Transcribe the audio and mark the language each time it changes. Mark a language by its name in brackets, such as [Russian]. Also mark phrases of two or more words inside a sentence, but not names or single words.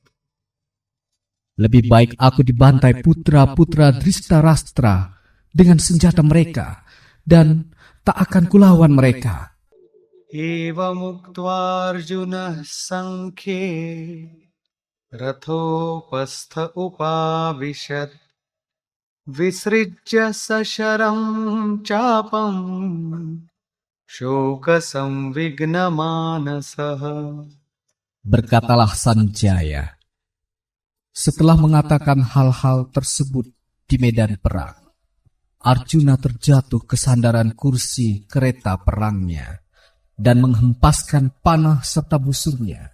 [Indonesian] Lebih baik aku dibantai putra-putra Dhritarashtra dengan senjata mereka, dan tak akan kulawan mereka. [Sanskrit] एवमुक्त्वार्जुनः सङ्ख्ये रथोपस्थ उपाविशत् विसृज्य सशरं चापं शोकसंविघ्नमानसः. [Indonesian] Berkatalah Sanjaya, setelah mengatakan hal-hal tersebut di medan perang, Arjuna terjatuh ke sandaran kursi kereta perangnya dan menghempaskan panah serta busurnya.